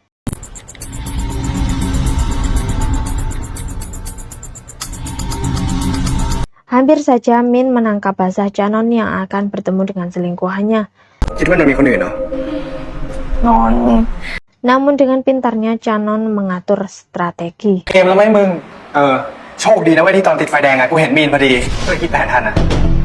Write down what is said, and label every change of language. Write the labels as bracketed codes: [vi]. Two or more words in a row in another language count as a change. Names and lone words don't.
[id] Hampir saja Min menangkap basah Chanon yang akan bertemu dengan selingkuhannya. Namun dengan pintarnya Chanon mengatur strategi. [th] โชคดีนะเว้ยที่ตอนติดไฟแดงอ่ะกูเห็นมีนพอดีก็เลยคิดแผนทันอ่ะ